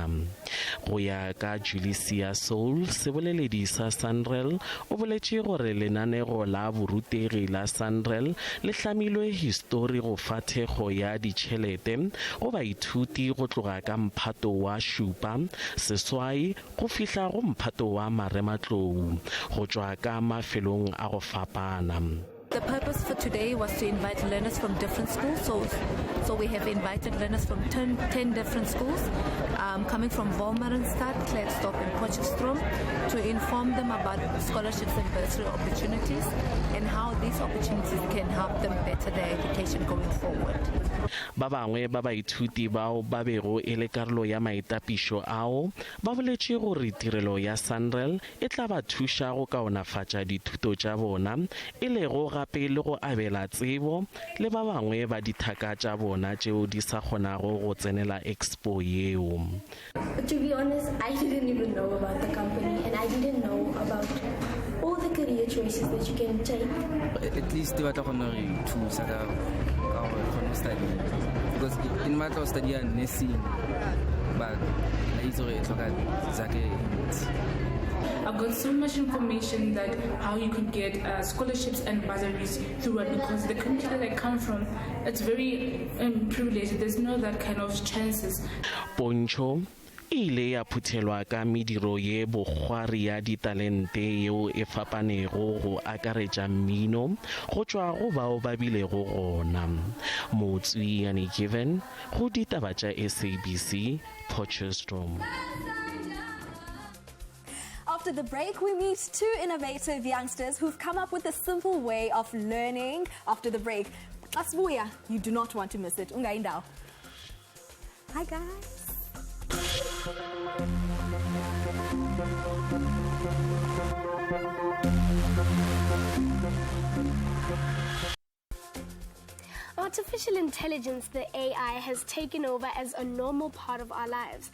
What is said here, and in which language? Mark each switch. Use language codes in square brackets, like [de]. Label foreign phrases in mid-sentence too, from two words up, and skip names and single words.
[nso] Go ya ka Julicia Soul, seboleledi sa SANRAL, o boletše gore lenanego la borutegi la SANRAL le hlamilwe histori go fa thekgo ya ditšhelete go baithuti go tloga ka mphato wa šupa seswai go fihla go mphato wa marematlou go tšwa ka mafelong a go fapana. [en] The purpose for today was to invite learners from different schools. So we have invited learners from 10 different schools, coming from Wolmaranstad, Klerksdorp and Potchefstroom, to inform them about scholarships and bursary opportunities and how these opportunities can help them better their education going forward. [nso] Ba bangwe ba baithuti bao ba bego e le karolo ya maitapišo ao ba boletše gore tirelo ya SANRAL e tla ba thuša go kaonafatša dithuto tša bona e lego gape le go abela tsebo le ba bangwe ba dithaka tša bona tšeo di sa kgonago go tsenela Expo yeo. [en] But to be honest, I didn't even know about the company and I didn't know about all the career choices that you can take. At least they were talking to study because in my class study nursing, but I've got so much information that how you could get scholarships and bursaries through it, because the country that I come from, it's very privileged. There's no that kind of chances. [nso] Poncho ile ya phuthelwa ka mediro ye bogwari ya ditalente yeo e fapanego go akaretša mmino go tšwa go bao ba bilego gona. Motsuyane Given go ditaba tša SABC Potchefstroom. [en] After the break, we meet two innovative youngsters who've come up with a simple way of learning. After the break, Asbuya, you do not want to miss it. Ungaindao. Hi guys. Artificial intelligence, the AI, has taken over as a normal part of our lives.